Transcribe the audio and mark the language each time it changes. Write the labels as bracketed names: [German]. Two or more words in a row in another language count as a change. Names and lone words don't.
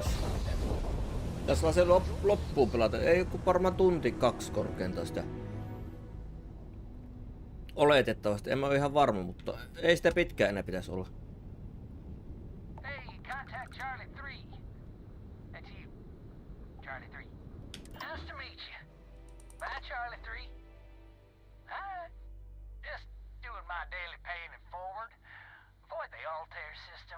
[Finnish] Tässä on se loppuun pelata. Ei joku varmaan tunti 2 korkeintaan sitä. Oletettavasti, en mä ole ihan varma, mutta ei sitä pitkään enää pitäisi olla. [English] Hey, contact Charlie 3. That's you, Charlie 3. Nice to meet you. Bye, Charlie 3. Hi. Just doing my daily paying it forward. Avoid the Altair system.